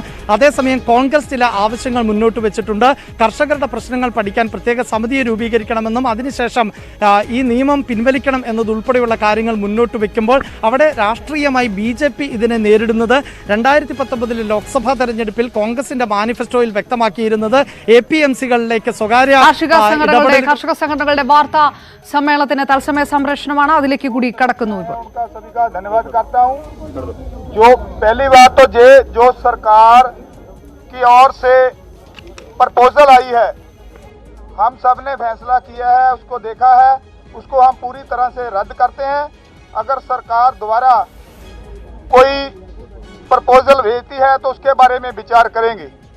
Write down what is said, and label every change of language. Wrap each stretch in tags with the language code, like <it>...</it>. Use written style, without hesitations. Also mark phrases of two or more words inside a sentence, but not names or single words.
<ml>അതേസമയം കോൺഗ്രസ് ചില ആവശ്യങ്ങൾ മുന്നോട്ട് വെച്ചിട്ടുണ്ട്. കർഷകരുടെ പ്രശ്നങ്ങൾ പഠിക്കാൻ പ്രത്യേക സമിതിയെ രൂപീകരിക്കണമെന്നും അതിനുശേഷം ഈ നിയമം പിൻവലിക്കണം എന്നതുൾപ്പെടെയുള്ള കാര്യങ്ങൾ മുന്നോട്ട് വെക്കുമ്പോൾ അവിടെ രാഷ്ട്രീയമായി BJP ഇതിനെ നേരിടുന്നത് 2019 ലോക്സഭാ തെരഞ്ഞെടുപ്പിൽ കോൺഗ്രസിന്റെ മാനിഫെസ്റ്റോയിൽ വ്യക്തമാക്കിയിരുന്നത് APMCകളിലേക്ക് സ്വകാര്യ കർഷക സംഘടനകളുടെ വാർത്താ സമ്മേളനത്തിന് തത്സമയ സംപ്രേഷണമാണ്. അതിലേക്ക് കൂടി കടക്കുന്നു.</ml> <hi>पहली बात तो जो सरकार की ओर से प्रपोजल आई है, हम सब ने फैसला किया है, उसको देखा है, उसको हम पूरी तरह से रद्द करते हैं। अगर सरकार दोबारा कोई प्रपोजल भेजती है तो उसके बारे में विचार करेंगे।</hi>